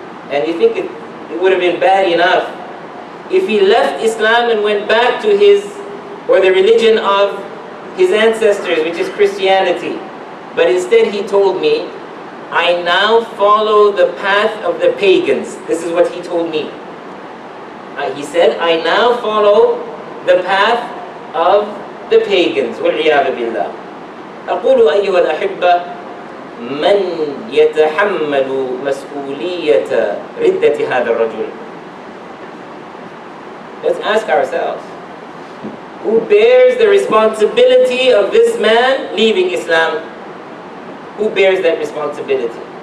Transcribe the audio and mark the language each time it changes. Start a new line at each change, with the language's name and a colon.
English: And you think it would have been bad enough if he left Islam and went back to the religion of his ancestors, which is Christianity. But instead he told me, I now follow the path of the pagans. This is what he told me. He said, I now follow the path of the pagans.
Arabic: وَالْعِيَاذُ بِاللَّهِ. أقول أيها الأحبة من يتحمل مسؤولية ردة هذا الرجل?
English: Let's ask ourselves, who bears the responsibility of this man leaving Islam? Who bears that responsibility?